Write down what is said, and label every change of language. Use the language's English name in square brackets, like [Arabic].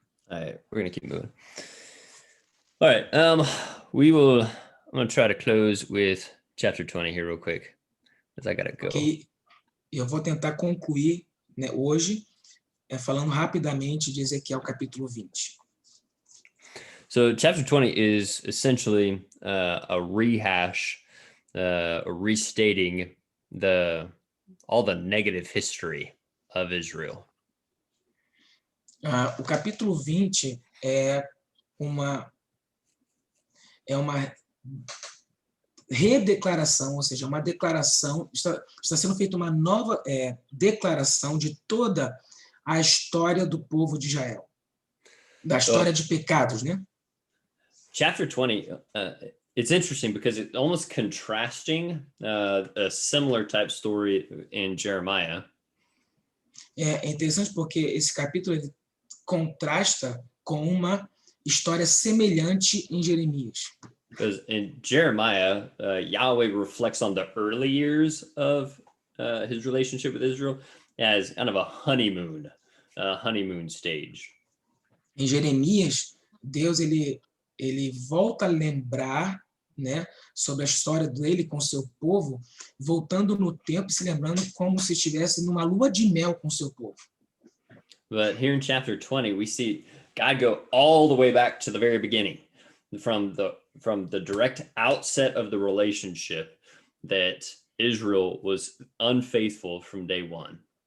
[English] All right, we're gonna keep moving. All right, I'm gonna try to close with chapter 20 here real quick, as I gotta go. Okay. [Portuguese] Eu vou tentar concluir, né, hoje, falando rapidamente de Ezequiel capítulo 20. [English] So chapter 20 is essentially a rehash, restating all the negative history of Israel. [Portuguese] O capítulo 20 é uma redeclaração, ou seja, uma declaração, está sendo feita uma nova declaração de toda a história do povo de Israel, da história de pecados, né? [English] Chapter 20, it's interesting because it's almost contrasting a similar type story in Jeremiah. [Portuguese] É interessante porque esse capítulo ele contrasta com uma história semelhante em Jeremias. [English] Because in Jeremiah, Yahweh reflects on the early years of his relationship with Israel as kind of a honeymoon stage. [Portuguese] Em Jeremias, Deus ele volta a lembrar, né, sobre a história dele com seu povo, voltando no tempo e se lembrando como se estivesse numa lua de mel com seu povo. [English] But here in chapter 20, we see God go all the way back to the very beginning, from the from the direct outset of the relationship that Israel was unfaithful from day one.